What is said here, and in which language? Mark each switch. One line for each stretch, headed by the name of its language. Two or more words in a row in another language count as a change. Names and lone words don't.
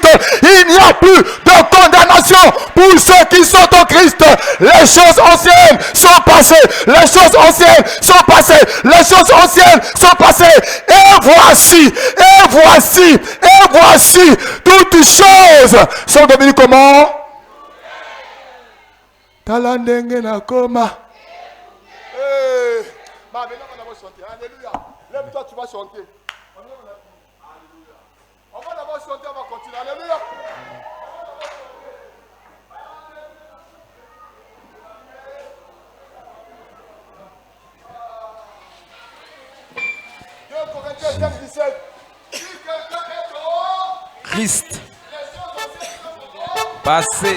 French: Il n'y a plus de condamnation pour ceux qui sont en Christ. Les choses anciennes sont passées. Les choses anciennes sont passées. Les choses anciennes sont passées. Et voici, toutes choses sont devenues comment?
Lingala: Talandenge na koma.
French: Alléluia. Lève-toi, tu vas chanter. On va d'abord chanter, on va continuer. Alléluia. Christ passé.